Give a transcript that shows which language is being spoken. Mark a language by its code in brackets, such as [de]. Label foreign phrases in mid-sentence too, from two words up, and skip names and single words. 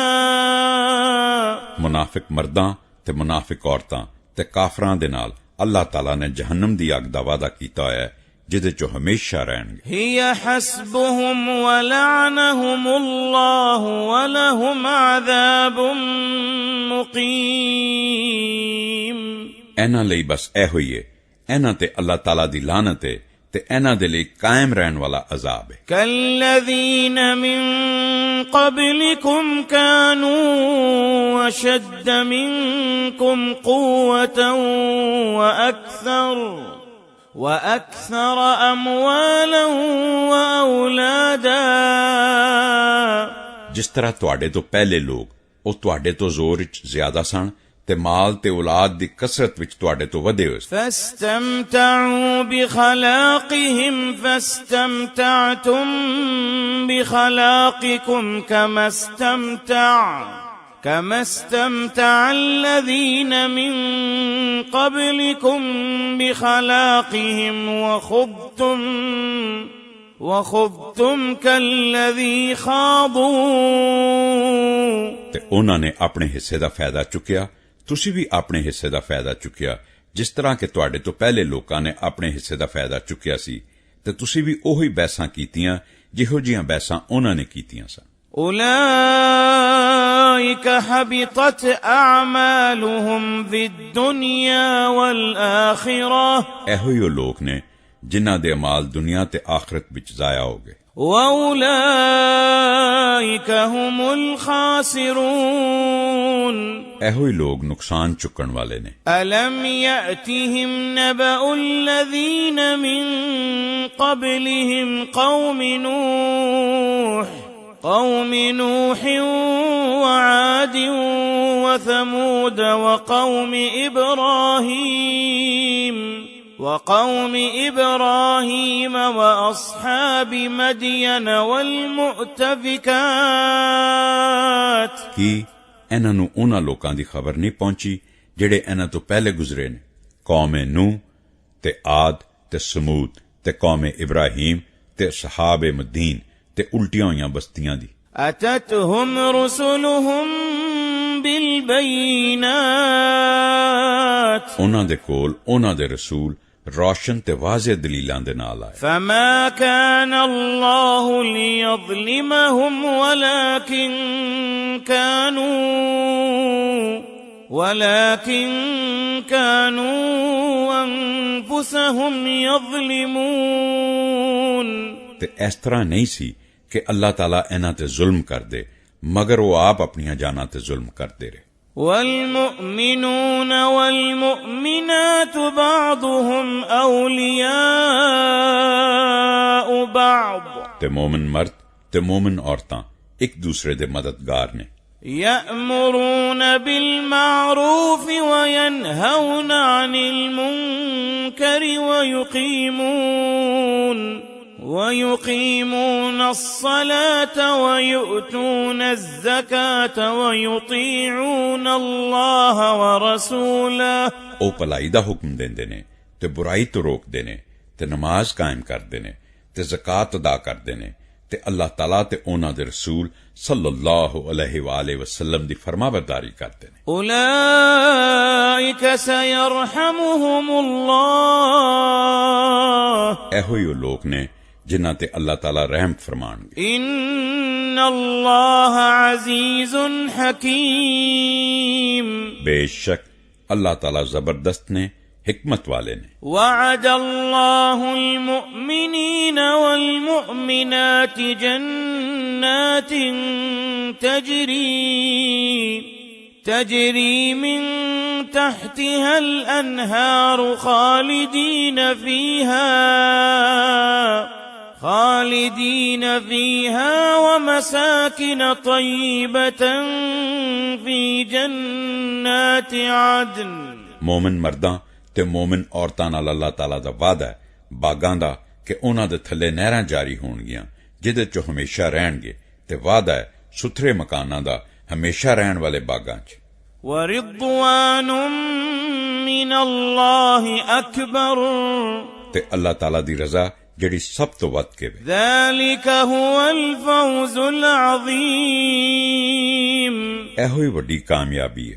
[pa] ਮੁਨਾਫਿਕ ਮਰਦਾਂ ਤੇ ਮੁਨਾਫਿਕ ਔਰਤਾਂ ਤੇ ਕਾਫਰਾਂ ਦੇ ਨਾਲ ਅੱਲਾਹ ਤਾਲਾ ਨੇ ਜਹੰਨਮ ਦੀ ਅੱਗ ਦਾ ਵਾਅਦਾ ਕੀਤਾ ਹੋਇਆ ਹੈ ਜਿਹਦੇ 'ਚ ਹਮੇਸ਼ਾ ਰਹਿਣਗੇ। [ar] هي حسبهم ولعنهم الله ولهم عذاب مقيم [pa] ਇਹਨਾਂ ਲਈ ਬਸ ਇਹੋ ਹੀ ਹੈ, ਇਹਨਾਂ ਤੇ ਅੱਲਾਹ ਤਾਲਾ ਦੀ ਲਾਨਤ ਹੈ ਤੇ ਇਹਨਾਂ ਦੇ ਲਈ ਕਾਇਮ ਰਹਿਣ ਵਾਲਾ ਅਜ਼ਾਬ ਹੈ। [ar] كالذين من قبلكم كانوا أشد منكم قوة وأكثر أموالا وأولادا [pa] ਜਿਸ ਤਰ੍ਹਾਂ ਤੁਹਾਡੇ ਤੋਂ ਪਹਿਲੇ ਲੋਕ ਉਹ ਤੁਹਾਡੇ ਤੋਂ ਜ਼ੋਰ ਵਿੱਚ ਜ਼ਿਆਦਾ ਸਨ ਤੇ ਮਾਲ ਤੇ ਔਲਾਦ ਦੀ ਕਸਰਤ ਵਿੱਚ ਤੁਹਾਡੇ ਤੋਂ ਵਧੇ ਹੋਏ ਸਨ। [ar] فاستمتعوا بخلاقهم فاستمتعتم بخلاقكم كما استمتع الذين من قبلكم بخلاقهم وخضتم كالذي خاضوا [pa] ਤੇ ਉਹਨਾਂ ਨੇ ਆਪਣੇ ਹਿੱਸੇ ਦਾ ਫਾਇਦਾ ਚੁੱਕਿਆ, ਤੁਸੀਂ ਵੀ ਆਪਣੇ ਹਿੱਸੇ ਦਾ ਫਾਇਦਾ ਚੁੱਕਿਆ, ਜਿਸ ਤਰ੍ਹਾਂ ਕਿ ਤੁਹਾਡੇ ਤੋਂ ਪਹਿਲੇ ਲੋਕਾਂ ਨੇ ਆਪਣੇ ਹਿੱਸੇ ਦਾ ਫਾਇਦਾ ਚੁੱਕਿਆ ਸੀ ਤੇ ਤੁਸੀਂ ਵੀ ਉਹੀ ਬਹਿਸਾਂ ਕੀਤੀਆਂ ਜਿਹੋ ਜਿਹੀਆਂ ਬਹਿਸਾਂ ਉਹਨਾਂ ਨੇ ਕੀਤੀਆਂ ਸਨ। [ar] أولئك حبطت أعمالهم في الدنيا والآخرة [pa] ਇਹੋ ਹੀ ਉਹ ਲੋਕ ਨੇ ਜਿਨ੍ਹਾਂ ਦੇ ਅਮਾਲ ਦੁਨੀਆ ਤੇ ਆਖਰਤ ਵਿੱਚ ਜ਼ਾਇਆ ਹੋ ਗਏ। [ar] وأولئك هم الخاسرون [pa] ਇਹੋ ਹੀ ਲੋਕ ਨੁਕਸਾਨ ਚੁੱਕਣ ਵਾਲੇ ਨੇ। [ar] ألم يأتهم نبأ الذين من قبلهم قوم نوح وعاد وثمود وقوم إبراهيم وأصحاب مدين والمؤتفكات [pa] ਕੀ ਇਹਨਾਂ ਨੂੰ ਉਹਨਾਂ ਲੋਕਾਂ ਦੀ ਖਬਰ ਨਹੀਂ ਪਹੁੰਚੀ ਜਿਹੜੇ ਇਹਨਾਂ ਤੋਂ ਪਹਿਲੇ ਗੁਜ਼ਰੇ ਨੇ? ਕੌਮ ਨੂਹ ਤੇ ਆਦ ਤੇ ਸਮੂਦ ਤੇ ਕੌਮ ਇਬਰਾਹੀਮ ਤੇ ਸਹਾਬ ਮਦੀਨ ਤੇ ਉਲਟੀਆਂ ਹੋਈਆਂ ਬਸਤੀਆਂ ਦੀ। [ar] أتتهم رسلهم بالبينات [pa] ਉਹਨਾਂ ਦੇ ਕੋਲ ਉਹਨਾਂ ਦੇ ਰਸੂਲ روشن تے واضح دلیلاں دے نال آئے. [ar] فما كان الله ليظلمهم ولكن كانوا انفسهم يظلمون. [pa] تے اس طرح نہیں سی کہ اللہ تعالیٰ انہاں تے ظلم کر دے مگر وہ آپ اپنیاں جاناں تے ظلم کر دے رہے. [ar] والمؤمنون والمؤمنات بعضهم أولياء بعض [pa] ਤੇ ਮੂਮਨ ਮਰਦ ਤੇ ਮੂਮਨ ਔਰਤਾਂ ਇੱਕ ਦੂਸਰੇ ਦੇ ਮਦਦਗਾਰ ਨੇ [ar] يأمرون بالمعروف وينهون عن المنكر ويقيمون الصلاة ويؤتون الزكاة ويطيعون الله ورسوله [pa] ਉਹ ਭਲਾਈ ਦਾ ਹੁਕਮ ਦਿੰਦੇ ਨੇ ਤੇ ਬੁਰਾਈ ਤੋਂ ਰੋਕਦੇ ਨੇ ਤੇ ਨਮਾਜ਼ ਕਾਇਮ ਕਰਦੇ ਨੇ ਤੇ ਜ਼ਕਾਤ ਅਦਾ ਕਰਦੇ ਨੇ ਤੇ ਅੱਲਾਹ ਤਾਲਾ ਤੇ ਉਹਨਾਂ ਦੇ ਰਸੂਲ [ar] صلى الله عليه وآله وسلم [pa] ਦੀ ਫਰਮਾਬਰਦਾਰੀ ਕਰਦੇ ਨੇ [ar] أولئك سيرحمهم الله [pa] ਇਹੋ ਹੀ ਉਹ ਲੋਕ ਨੇ ਜਿਨ੍ਹਾਂ ਤੇ ਅੱਲਾਹ ਤਾਲਾ ਰਹਿਮ ਫਰਮਾਣਗੇ [ar] إن الله عزيز حكيم [pa] ਬੇਸ਼ੱਕ ਅੱਲਾਹ ਤਾਲਾ ਜ਼ਬਰਦਸਤ ਨੇ حکمت والے نے [ar] وعد الله المؤمنين والمؤمنات جنات تجري من تحتها الأنهار خالدين فيها ومساكن طيبة في جنات عدن [pa] مومن مرداں ਤੇ ਮੂਮਨ ਔਰਤਾਂ ਨਾਲ ਅੱਲਾਹ ਤਾਲਾ ਦਾ ਵਾਅਦਾ ਹੈ ਬਾਗਾਂ ਦਾ ਕਿ ਉਹਨਾਂ ਦੇ ਥੱਲੇ ਨਹਿਰਾਂ ਜਾਰੀ ਹੋਣਗੀਆਂ ਜਿਹਦੇ 'ਚ ਹਮੇਸ਼ਾ ਰਹਿਣਗੇ ਤੇ ਵਾਅਦਾ ਹੈ ਸੁਥਰੇ ਮਕਾਨਾਂ ਦਾ ਹਮੇਸ਼ਾ ਰਹਿਣ ਵਾਲੇ ਬਾਗਾਂ 'ਚ [ar] وَرِضْوَانٌ مِّنَ اللَّهِ أَكْبَرُ [pa] ਤੇ ਅੱਲਾਹ ਤਾਲਾ ਦੀ ਰਜ਼ਾ ਜਿਹੜੀ ਸਭ ਤੋਂ ਵੱਧ ਕੇ ਵੇ [ar] ذَلِكَ هُوَ الْفَوْزُ الْعَظِيمُ [pa] ਇਹੋ ਹੀ ਵੱਡੀ ਕਾਮਯਾਬੀ ਹੈ